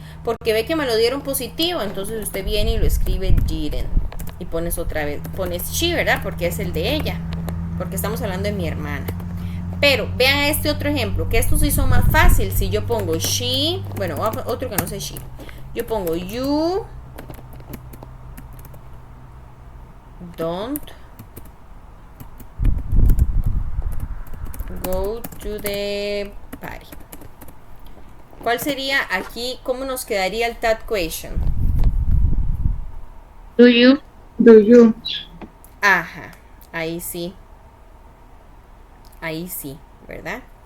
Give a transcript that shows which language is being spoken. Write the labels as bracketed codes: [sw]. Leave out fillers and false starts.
[es] Porque ve que me lo dieron positivo. Entonces usted viene y lo escribe didn't. Y pones otra vez, pones she, ¿verdad? Porque es el de ella. Porque estamos hablando de mi hermana. Pero vean este otro ejemplo, que estos sí son más fácil. Si yo pongo she, bueno, otro que no sé she. Yo pongo [en] you don't go to the party. [es] ¿Cuál sería aquí? ¿Cómo nos quedaría el that question? [en] Do you? Do you? [es] Ajá, ahí sí. Ahí sí, ¿verdad?